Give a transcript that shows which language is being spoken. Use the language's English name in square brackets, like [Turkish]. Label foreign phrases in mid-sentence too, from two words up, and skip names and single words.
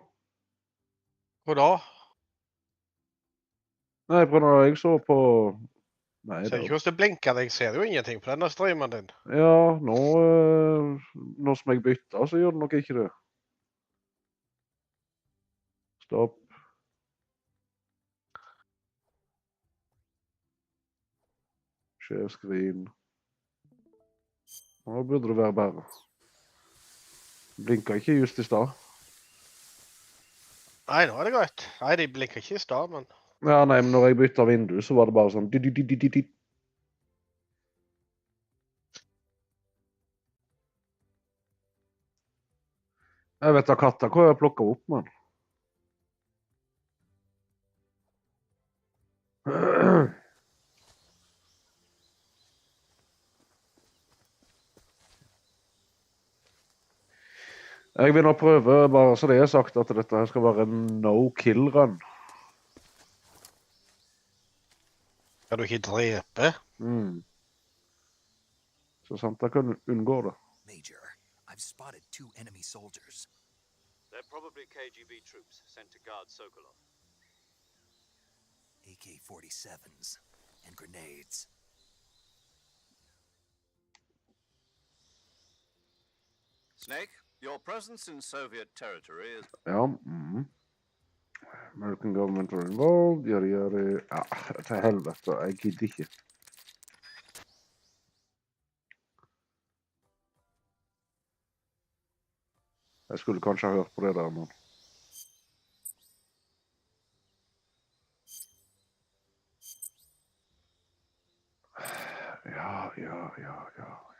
[Norwegian] Hvor da? Nei, på når jeg så på... Nei, Ser ikke hvordan det blinker. Jeg ser jo ingenting på denne streamen din. Ja, nå som jeg bytter, så gjør det nok ikke det. Stopp. [English] Share screen. [Norwegian] Nå burde det være bedre. Blinker ikke just i stad. Nei, nå er det greit. Nei, de blinker ikke i stad, men... Ja, nei, men når jeg bytter vindu, så var det bare sånn... Jeg vet da katta hva jeg plukker opp, men... Jeg vil nå prøve, bare så det er sagt, at dette her skal være en no-kill-run. Skal du ikke drepe? Så sant jeg kan unngå det. [English] Major, I've spotted 2 enemy soldiers. They're probably KGB troops sent to guard Sokolov. AK-47s and grenades. Snake, your presence in Soviet territory is... Ja, American government are involved, [Norwegian] gjør ja, til helvete, jeg gidder ikke. Jeg skulle kanskje ha hørt på det der, men... Ja.